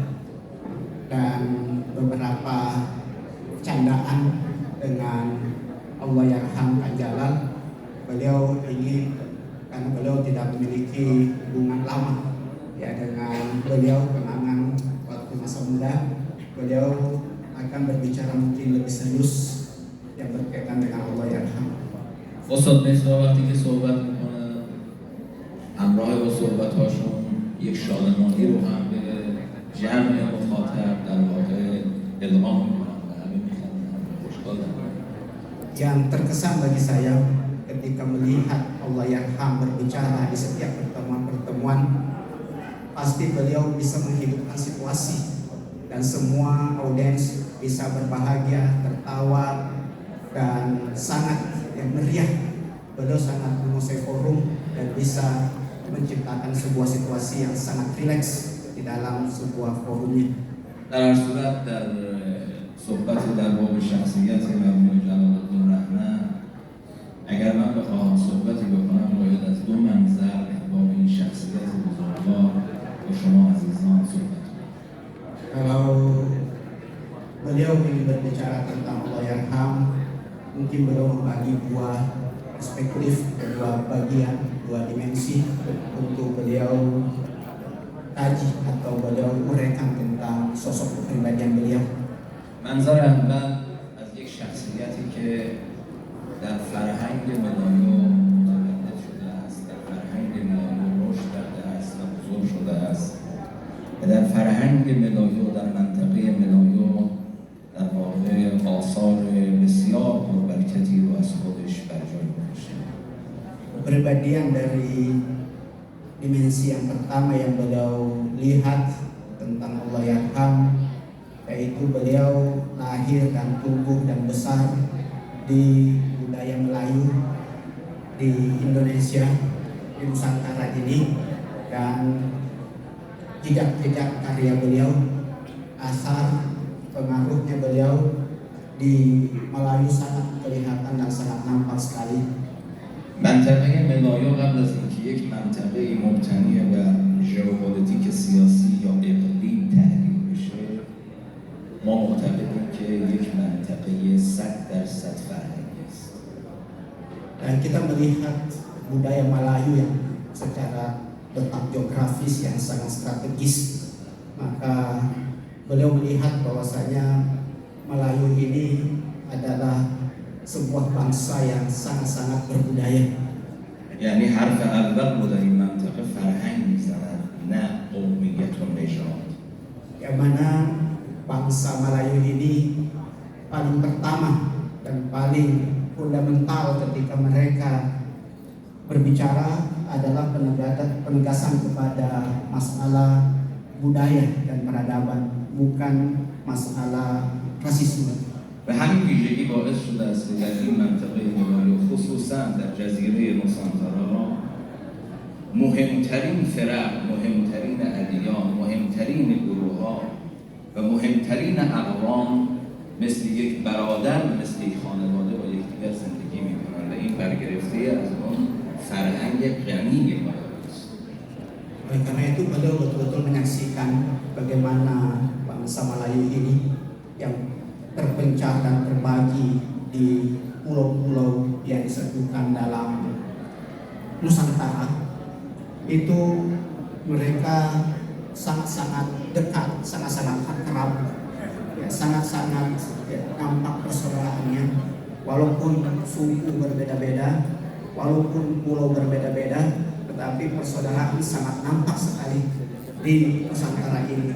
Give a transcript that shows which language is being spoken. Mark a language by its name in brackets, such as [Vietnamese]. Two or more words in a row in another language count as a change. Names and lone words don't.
[Indonesian] dan beberapa candaan dengan Allahyarham Kang Jalal. Beliau ingin, karena beliau tidak memiliki hubungan lama ya dengan beliau, kenangan waktu masa muda, beliau akan berbicara mungkin lebih serius yang berkaitan dengan Allahyarham. [Persian] استاد مصرا وقتی که صحبت میکنه همراه با صحبت‌هاشون یک شادمانی رو هم به جمع مخاطب در واقع الهام میکنن و همه میخوان خوشحال دارن. [Indonesian] Yang terkesan bagi saya ketika melihat Allahyarham berbicara di setiap pertemuan-pertemuan, pasti beliau bisa menghidupkan situasi dan semua audiens bisa berbahagia, tertawa, dan sangat meriah. Beliau sangat menguasai forum dan bisa menciptakan sebuah situasi yang sangat rileks di dalam sebuah forumnya. [Persian] در هر صورت در صحبت در باب شخصیت مرحوم جلال‌الدین اگر من بخواهم صحبتی بکنم باید از دو منظر در باب این شخصیت بزرگوار با شما عزیزان صحبت کنم. [Indonesian] Kalau beliau ingin berbicara tentang Allahyarham, mungkin beliau membagi dua perspektif, dua bagian, dua dimensi untuk beliau kaji atau beliau uraikan tentang sosok kepribadian beliau. [Persian] منظر اول از یک شخصیتی که در فرهنگ مدایا متولد شده است، در فرهنگ در فرهنگ ملایو در منطقه ملایو در واقع آثار بسیار پربرکتی رو از خودش بر جای گذاشته. [Indonesian] Kepribadian dari dimensi yang pertama yang beliau lihat tentang Allah Yarham, yaitu beliau lahir dan tumbuh dan besar di budaya Melayu di Indonesia, di Nusantara ini, dan jejak-jejak karya beliau, asar pengaruhnya beliau di Melayu sangat kelihatan dan sangat nampak sekali. [Persian] منطقه ملایو قبل از اینکه یک منطقه مبتنی بر ژئوپلیتیک سیاسی یا اقلیم تحلیل بشه، ما معتقدیم که یک منطقه 100% فرهنگی است. [Indonesian] Dan kita melihat budaya Melayu yang secara letak geografis yang sangat strategis, maka beliau melihat bahwasanya Melayu ini adalah sebuah bangsa yang sangat-sangat berbudaya. [Persian] یعنی حرف اول رو در این منطقه فرهنگ میزند، نه قومیت و نژاد. [Indonesian] Yang mana bangsa Melayu ini paling pertama dan paling fundamental ketika mereka berbicara adalah penegasan kepada masalah budaya dan peradaban, bukan masalah rasisme. [Persian] و همین ویژگی باعث شده است که در این منطقه ملایو خصوصا در جزیره نوسانتارا مهمترین فرق، مهمترین ادیان، مهمترین گروه‌ها و مهمترین اقوام مثل یک برادر، مثل یک خانواده با یکدیگر زندگی می‌کنند و این برگرفته از اون فرهنگ غنی ملایو است. [Indonesian] Oleh karena itu beliau betul-betul menyaksikan bagaimana bangsa Melayu ini yang terpencar dan terbagi di pulau-pulau yang disebutkan dalam Nusantara, itu mereka sangat-sangat dekat, sangat-sangat akrab, ya, sangat-sangat nampak persaudaraannya, walaupun suku berbeda-beda, walaupun pulau berbeda-beda, tetapi persaudaraan sangat nampak sekali di Nusantara ini.